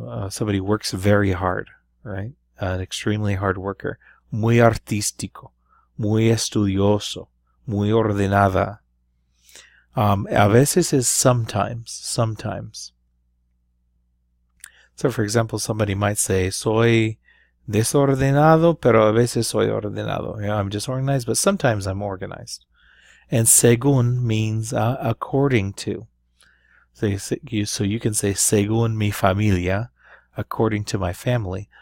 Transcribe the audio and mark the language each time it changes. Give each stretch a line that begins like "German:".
English: Somebody works very hard, right? An extremely hard worker.
Spanish: Muy artístico, muy estudioso, muy ordenada.
English: A veces is sometimes. So for example, somebody might say,
Spanish: soy desordenado, pero a veces soy ordenado.
English: I'm disorganized, but sometimes I'm organized. And según means according to. So you can say
Spanish: según mi familia,
English: according to my family.